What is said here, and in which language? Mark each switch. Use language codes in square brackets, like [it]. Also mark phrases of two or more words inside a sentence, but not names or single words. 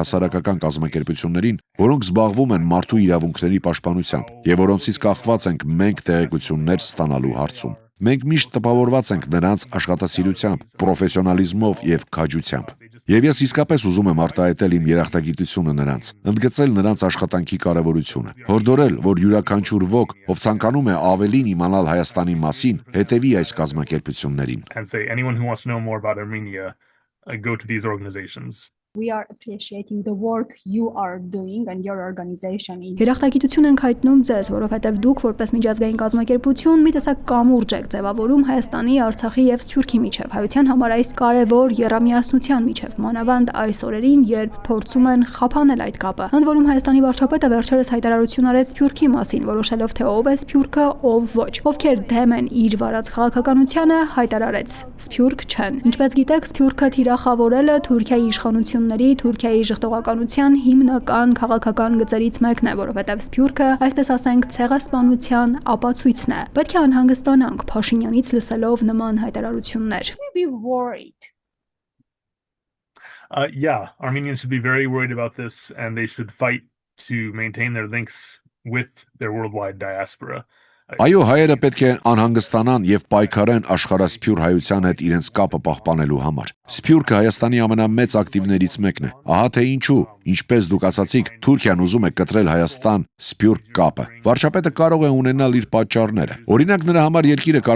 [hy] հասարակական կազմակերպություններին, որոնք զբաղվում են մարդու իրավունքների պաշտպանությամբ եւ որոնցից կախված ենք մենք տեղեկություններ ստանալու հարցում։ Մենք միշտ տպավորված ենք նրանց աշխատասիրությամբ, պրոֆեսիոնալիզմով եւ քաջությամբ։ Եվ ես իսկապես ուզում եմ արտահայտել իմ երախտագիտությունը նրանց, ընդգծել նրանց աշխատանքի կարևորությունը, հորդորել, որ յուրաքանչյուր ոք, ով ցանկանում է ավելին իմանալ Հայաստանի մասին, հետևի այս կազմակերպություններին։ [en] Go to these organizations. We are appreciating the work you are doing and your organization is. [hy] Երախտագիտություն ենք հայտնում ձեզ, որովհետև դուք որպես միջազգային կազմակերպություն մի տեսակ կամուրջ եք ձևավորում Հայաստանի, Արցախի եւ Սփյուռքի միջև։ Հայության համար այս կարևոր երամիասնության միջև, մանավանդ այս օրերին, երբ փորձում են խափանել այդ կապը։ Ընդ որում Հայաստանի վարչապետը վերջերս հայտարարություն արեց Սփյուռքի մասին, որոշելով թե ով է Սփյուռքը, ով ոչ։ Ովքեր դեմ են իր վարած քաղաքականությանը, հայտարարեց Սփյուռք չեն։ Ինչպես գիտեք, Սփյուռքը թիրախավորելը Թուրքիայի իշխանությունների, Թուրքիայի ժխտողականության հիմնական քաղաքական գծերից մեկն է, որովհետև Սփյուռքը, այսպես ասենք, ցեղասպանության ապացույցն է։ Պետք է անհանգստանանք Փաշինյանից լսելով նման հայտարարություններ։ [en] Yeah, Armenians should be very worried about this, and they should fight to maintain their links with their worldwide diaspora. [hy] Այո, հայերը պետք է անհանգստանան եւ պայքարեն աշխարհասփյուր հայության հետ իրենց կապը պահպանելու համար։ Սփյուռքը Հայաստանի ամենամեծ ակտիվներից մեկն է։ Ահա թե ինչու, ինչպես դուք ասացիք, Թուրքիան ուզում է կտրել Հայաստան-Սփյուռք կապը։ Վարչապետը կարող է ունենալ իր պատճառները։ Օրինակ, նրա համար երկիրը կարող